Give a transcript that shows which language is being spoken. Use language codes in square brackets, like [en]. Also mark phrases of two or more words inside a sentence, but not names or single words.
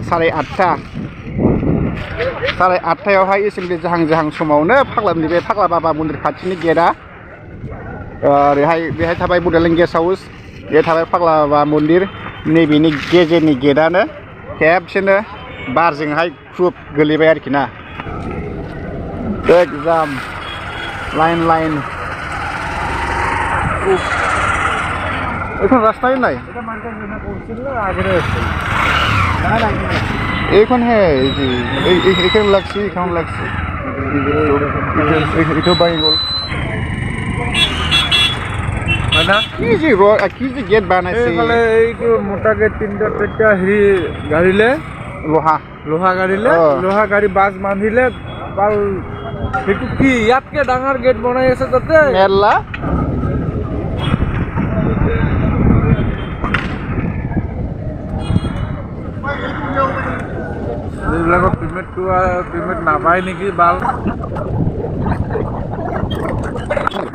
[brx] 8:30 एसेम्बलि जाहां समावनो फाग्लानि बे फाग्ला बाबा मन्दिर खाथिनि गेटआ ओरैहाय बेहाय थाबाय बड'लेण्ड गेस्ट हाउस बे थाबाय फाग्ला बाबा मन्दिर नैबेनि गेजेरनि गेटआनो खेबसेनो बारजोंहाय ख्रुब गोलैबाय आरोखि ना [bn] একদম লাইন এখন রাস্তায় নাই এখন হ্যাঁ এখানে লাগছে এটা বাই গল কি যে গেট বানাইছে [as] এইটো মোটা গেট 3টা হেৰি গাড়িলে লোহা গাড়ী বাছ বান্ধিলে পাল সেইটো কি ইয়াতকে ডাঙৰ গেট বনাই আছে তাতে মেলা এইবিলাকৰ পেমেণ্ট নাপায় নেকি বাল